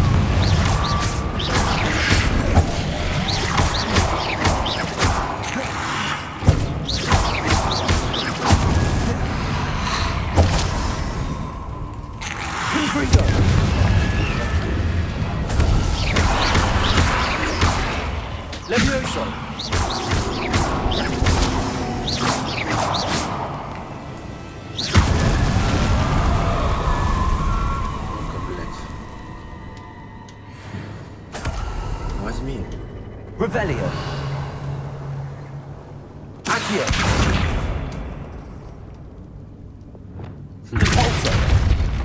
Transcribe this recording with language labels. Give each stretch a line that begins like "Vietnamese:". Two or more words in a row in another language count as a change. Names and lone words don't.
Latin: Confringo. Levioso.
Russian: Ну-ка, блядь. Возьми.
Latin: Revelio. Accio. Compulso.